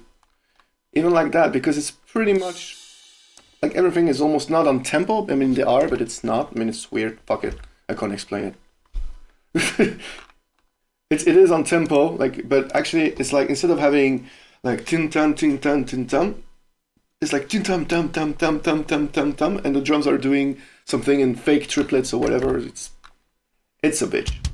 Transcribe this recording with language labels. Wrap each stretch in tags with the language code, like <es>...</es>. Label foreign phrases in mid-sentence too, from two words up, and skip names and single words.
<en>Even like that, because it's pretty much like everything is almost not on tempo. I mean they are, but it's not. I mean it's weird. Fuck it. I can't explain it. It is on tempo, like, but actually it's like instead of having like tin tan tin tan tin tam, it's like tin tam tam tam tam tam tam tam tam, and the drums are doing something in fake triplets or whatever. It's a bitch.</en>